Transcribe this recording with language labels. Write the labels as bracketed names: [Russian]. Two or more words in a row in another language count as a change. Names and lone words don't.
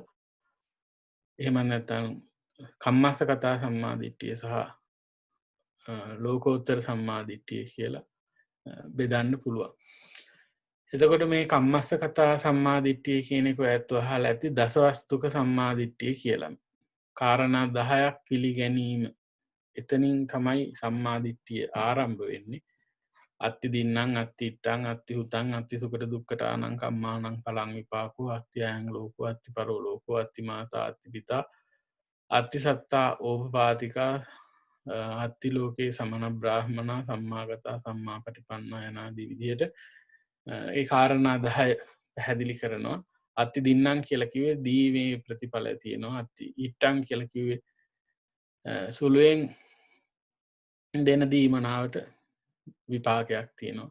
[Sinhala] එහෙම නැත්නම් කම්මස්සකතා සම්මා දිට්ඨිය සහ ලෝකෝත්තර සම්මා දිට්ඨිය කියලා බෙදන්න පුළුවන්. එතකොට මේ කම්මස්සකතා සම්මා දිට්ඨිය කියන එක ඔයත් අහලා ඇති දසවස්තුක සම්මා දිට්ඨිය කියලා. කාරණා 10ක් පිළිගැනීම. එතනින් තමයි සම්මා දිට්ඨිය ආරම්භ වෙන්නේ. [Pali] අත්ති දින්නම් අත්ති ඉත්තං අත්ති හුතං අත්ති සුකට දුක්කට ආනං කම්මානං පලං විපාකෝ අත්ති ආයං ලෝකෝ අත්ති පරෝ ලෝකෝ අත්ති මාතා අත්ති පිතා අත්ති සත්තා ඕපපාතිකා අත්ති ලෝකේ සමන බ්‍රාහ්මනා සම්මාගතා සම්මා පටිපන්නා [Sinhala] යනාදී විදිහට ඒ කාරණා 10 පැහැදිලි කරනවා. [Pali] අත්ති දින්නම් [Sinhala] කියලා කිව්වේ දීමේ ප්‍රතිඵලය තියෙනවා. [Pali] අත්ති ඉත්තං [Sinhala] කියලා කිව්වේ සුළුවෙන් දෙන දීමනාවට විපාකයක් තියෙනවා.